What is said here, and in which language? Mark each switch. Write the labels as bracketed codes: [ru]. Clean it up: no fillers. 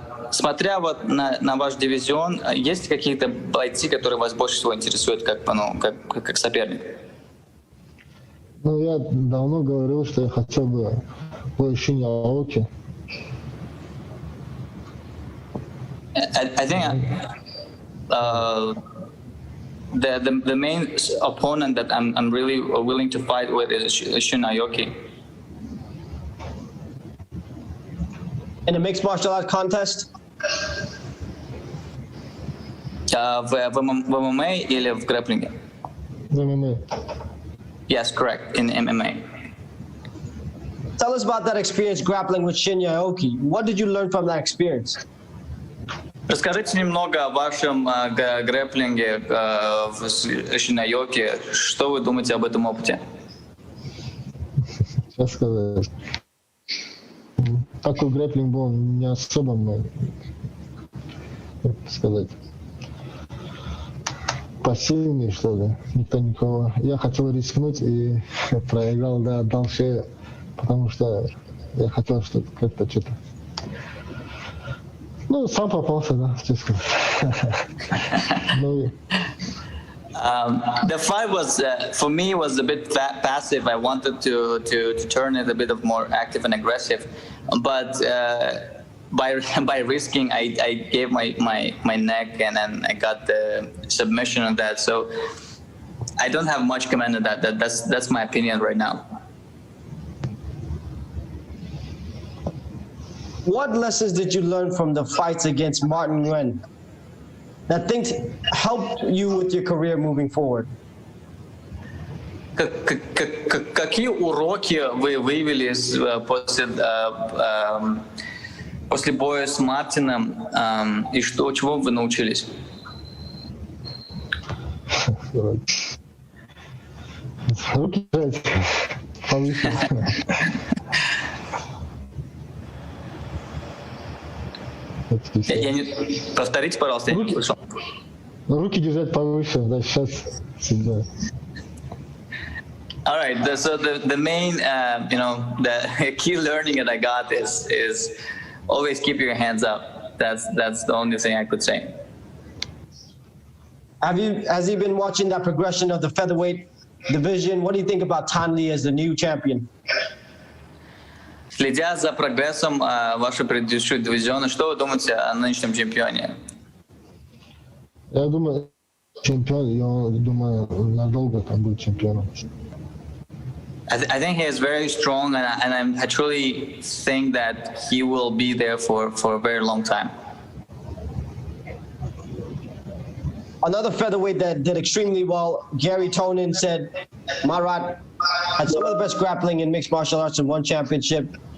[ru] Смотря вот на ваш дивизион, есть какие-то бойцы, которые вас больше всего интересуют как соперник? Ну, я давно говорил, что я хотел бы бой Аоки. [en] I think the main opponent that I'm really willing to fight with is Aoki. In a mixed martial arts contest? [ru] В ММА или в грэпплинге? В ММА. [en] Yes, correct, in MMA. Tell us about that experience grappling with Shinya Aoki. What did you learn from that experience? [ru] Расскажите немного о вашем грэпплинге в Шинайоке. Что вы думаете об этом опыте? Что сказать? Такой грэпплинг был не особо, как сказать. пассивный, что ли, никто никого. Я хотел рискнуть и проиграл, да, отдал шею, потому что я хотел что-то, как-то что-то. Ну, сам попался, да, честно. Ну, [en] the fight was, for me, was a bit passive. I wanted to turn it a bit of more active and aggressive, but by risking, I gave my neck, and then I got the submission on that. So I don't have much comment on that. That's my opinion right now. What lessons did you learn from the fights against Martin Nguyen that things helped you with your career moving forward? [ru] Какие уроки вы вывели после боя с Мартином, и чего вы научились? руки держать повыше. Повторите, пожалуйста, я не слышал. Руки держать повыше, да, сейчас всегда. [en] All right. So the main, the key learning that I got is always keep your hands up. That's the only thing I could say. Has he been watching that progression of the featherweight division? What do you think about Tyronus as the new champion? [ru] Следя за прогрессом вашего предыдущего дивизиона, что вы думаете о нынешнем чемпионе? Я думаю, чемпион, я думаю, надолго там будет чемпионом. [en] I think he is very strong, and I truly think that he will be there for a very long time. Another featherweight that did extremely well, Gary Tonin, said Marat had some of the best grappling in mixed martial arts and won championship.